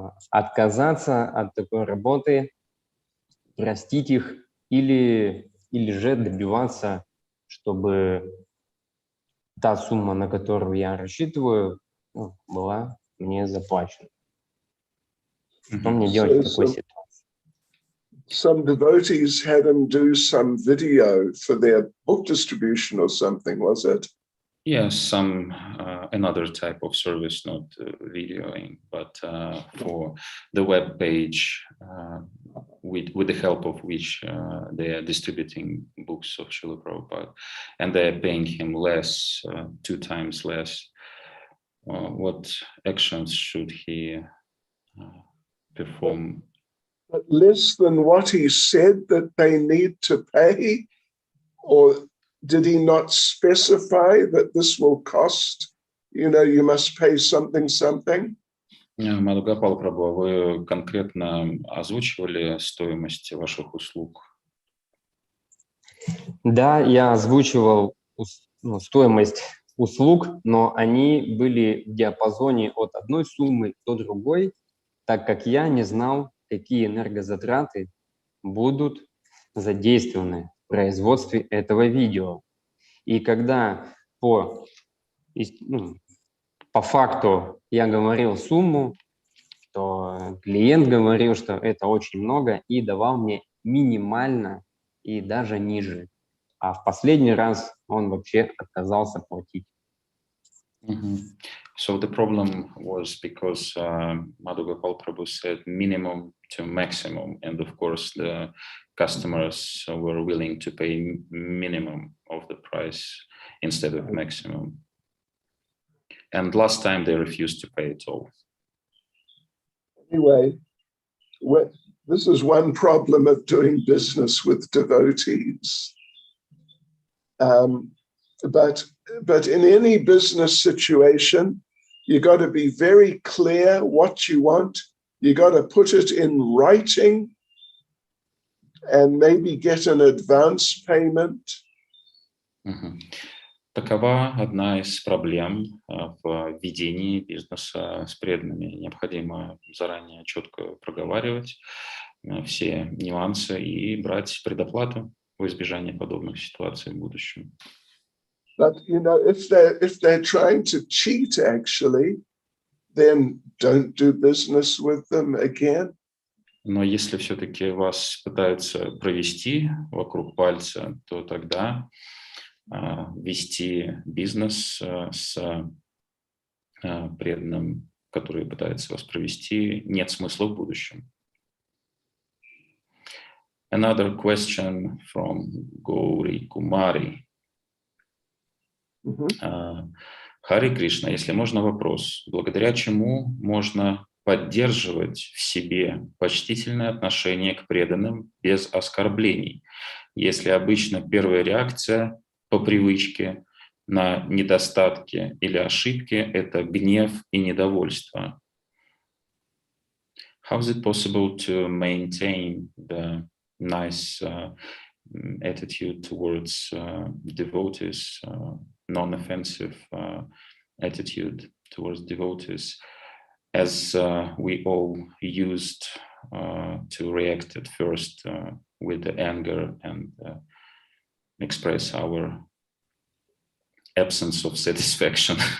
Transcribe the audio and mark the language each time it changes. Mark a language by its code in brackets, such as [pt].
[ru] Отказаться от такой работы, простить их или же добиваться, чтобы та сумма, на которую я рассчитываю, была мне заплачена. Что мне делать в такой ситуации? [en] Some devotees had him do some video for their book distribution or something, was it? Yes, some another type of service, not videoing, but for the web page, with the help of which they are distributing books of Srila Prabhupada, and they are paying him less, 2 times less. What actions should he perform? But less than what he said that they need to pay? Or did he not specify that this will cost, you must pay something? [ru] Мадхукапал Прабhu, вы конкретно озвучивали стоимость ваших услуг? Да, я озвучивал стоимость услуг, но они были в диапазоне от одной суммы до другой, так как я не знал, какие энергозатраты будут задействованы в производстве этого видео. И когда по факту я говорил сумму, то клиент говорил, что это очень много, и давал мне минимально и даже ниже. А в последний раз он вообще отказался платить. [en] So the problem was because Madhugopal Prabhu said minimum to maximum, and of course the customers were willing to pay minimum of the price instead of maximum. And last time they refused to pay at all. Anyway, this is one problem of doing business with devotees. But in any business situation, you got to be very clear what you want. You got to put it in writing and maybe get an advance payment. [ru] Такова одна из проблем в ведении бизнеса с преданными. Необходимо заранее четко проговаривать все нюансы и брать предоплату в избежание подобных ситуаций в будущем. [en] But if they're trying to cheat, actually, then don't do business with them again. [ru] Но если все-таки вас пытаются провести вокруг пальца, то тогда вести бизнес с преданным, который пытается вас провести, нет смысла в будущем. [en] Another question from Gauri Kumari. [ru] Хари Кришна, если можно вопрос, благодаря чему можно поддерживать в себе почтительное отношение к преданным без оскорблений, если обычно первая реакция по привычке на недостатки или ошибки – это гнев и недовольство? [en] How is it possible to maintain the nice attitude towards devotees, non-offensive attitude towards devotees, as we all used to react at first with the anger and express our absence of satisfaction?